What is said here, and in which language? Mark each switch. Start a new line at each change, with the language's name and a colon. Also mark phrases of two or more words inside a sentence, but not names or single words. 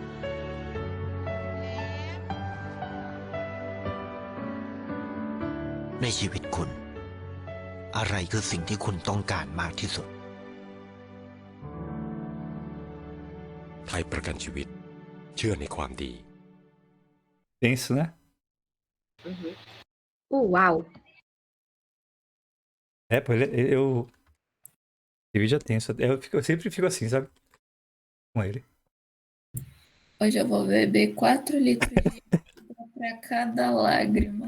Thai: ไในชีวิตคุณ อะไรคือสิ่งที่คุณต้องการมากที่สุด ไทยประกันชีวิต เชื่อในความดี
Portuguese: Tenso, né? Uau! É, pô, esse vídeo é tenso. Eu sempre fico assim, sabe? Com ele. Hoje eu vou beber 4 litros de água para cada lágrima.